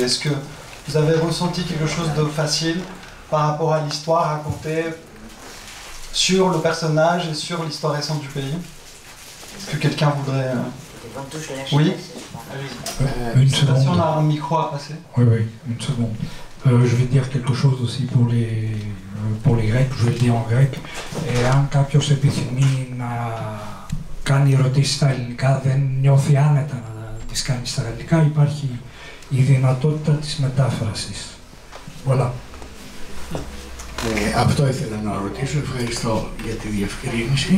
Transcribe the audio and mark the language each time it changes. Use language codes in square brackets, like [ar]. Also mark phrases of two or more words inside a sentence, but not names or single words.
[fr] Est-ce que vous avez ressenti quelque chose de facile par rapport à l'histoire racontée sur le personnage et sur l'histoire récente du pays? Est-ce que quelqu'un voudrait... Oui. Une seconde. Si on a un micro à passer. Oui, une seconde. Je vais dire quelque chose aussi pour les Grecs, je vais le dire en grec. [el] Αν κάποιος επιθυμεί να κάνει ερωτήσεις στα ελληνικά, δεν νιώθει άνετα να τις κάνει στα γαλλικά, υπάρχει η δυνατότητα της μετάφρασης. [fr] Voilà. [el] Αυτό ήθελα να ρωτήσω, ευχαριστώ για τη διευκρίνηση.